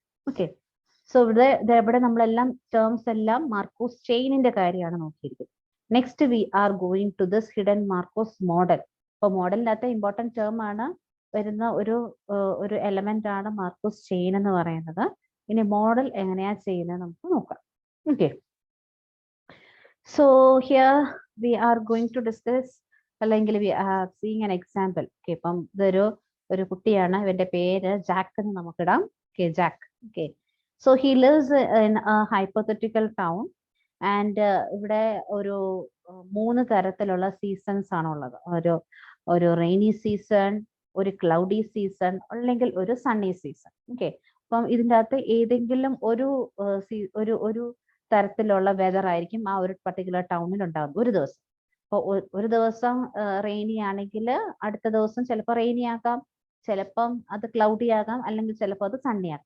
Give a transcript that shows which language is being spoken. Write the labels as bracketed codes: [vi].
[ml] Okay, so ഇവിടെ നമ്മളെല്ലാം terms എല്ലാം മാർക്കോസ് ചെയിനിന്റെ കാര്യമാണ് നോക്കിയിരിക്കുന്നത്. [en] Next we are going to this hidden Markov model. [ml] അപ്പോൾ മോഡലിനകത്ത് ഇമ്പോർട്ടൻറ്റ് ടേം ആണ് വരുന്ന ഒരു എലമെന്റ് ആണ് മാർക്കോസ് ചെയിൻ എന്ന് പറയുന്നത്. ഇനി മോഡൽ എങ്ങനെയാ ചെയ്യുന്നത് നമുക്ക് നോക്കാം. [en] Okay, so here we are going to discuss, അല്ലെങ്കിൽ we are seeing an example. [ml] Okay, അപ്പം ഒരു കുട്ടിയാണ്, ഇവന്റെ പേര് ജാക്ക് എന്ന് നമുക്കിടാം. Okay, Jack. [en] Okay, so he lives in a hypothetical town and [ml] ഇവിടെ ഒരു 3 തരത്തിലുള്ള സീസൺസ് ആണുള്ളത്. ഒരു റെയിനി സീസൺ, ഒരു ക്ലൗഡി സീസൺ, അല്ലെങ്കിൽ ഒരു സണ്ണി സീസൺ. ഓക്കെ, അപ്പം ഇതിൻ്റെ അകത്ത് ഏതെങ്കിലും ഒരു തരത്തിലുള്ള വെതർ ആയിരിക്കും ആ ഒരു പർട്ടിക്കുലർ ടൗണിൽ ഉണ്ടാകുന്നത് ഒരു ദിവസം. അപ്പോൾ ഒരു ദിവസം റെയിനി ആണെങ്കിൽ അടുത്ത ദിവസം ചിലപ്പോൾ റെയിനി ആകാം, ചിലപ്പം അത് ക്ലൗഡി ആകാം, അല്ലെങ്കിൽ ചിലപ്പോൾ അത് സണ്ണി ആകാം.